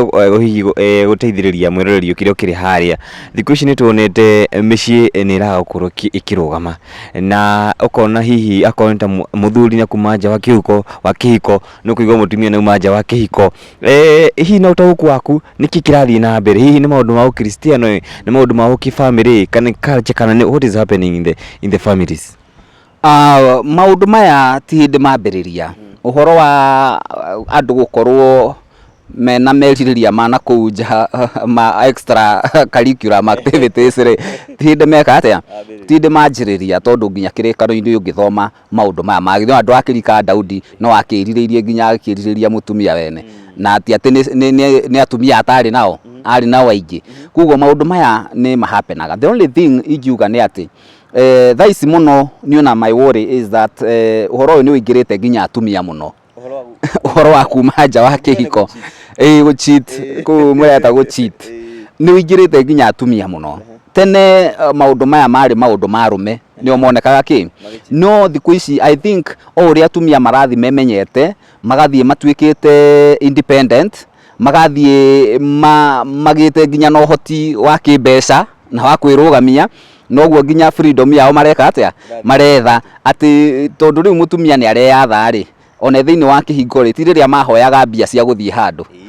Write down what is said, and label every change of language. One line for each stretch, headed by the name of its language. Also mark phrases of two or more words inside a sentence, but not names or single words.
Kikuyu: hihi guteithiriria mwiroreri ukire ukiri haria thiku ici ni tuonete micii ni iragukorwo ikirugama na ukona hihi akonta muthuri na kumanja wa kihiko no kuigwa mutumia na umanja wa kihiko hihi na utaguku waku niki kirathii na mbere hihi ni maundu ma ukristiano ni maundu ma ukifamily kana culture kana
English: what is happening in the families?
Kikuyu: Maundu maya ti hindi mambiriria uhoro wa andu gukorwo mena meririria mana kuja ma
English: extra curriculum activities
Kikuyu: ri hindi meka atia hindi manjiriria tondu nginya kirikano-ini ungithoma maundu maya magithio andu akirika Daudi no akiriririe nginya akiririria mutumia wene na ati ni atumia atari nao ari nao aingi kuguo maundu maya ni mahapenaga.
English: The only thing
Kikuyu: ingiuga ni ati thaici muno niona
English: my worry is that
Kikuyu: uhoro uyu ni uingirite nginya atumia muno uhoro wa kuma nja wa kihiko
English: go cheat
Kikuyu: ku mureta
English: go cheat
Kikuyu: ni uingirite nginya atumia muno tene maundu maya mari maundu marume ni omonekaga ki no thiku ici
English: I think
Kikuyu: ori atumia marathi memenyete magathie matuikite independent magathie magite nginya no hoti wa kibeca na wa kwirugamia noguo nginya freedom yao mareka atia maretha ati tondu riu mutumia ni areyatha ri ona thiini wa kihingo ri ti riria mahoyaga mbia cia guthie handu.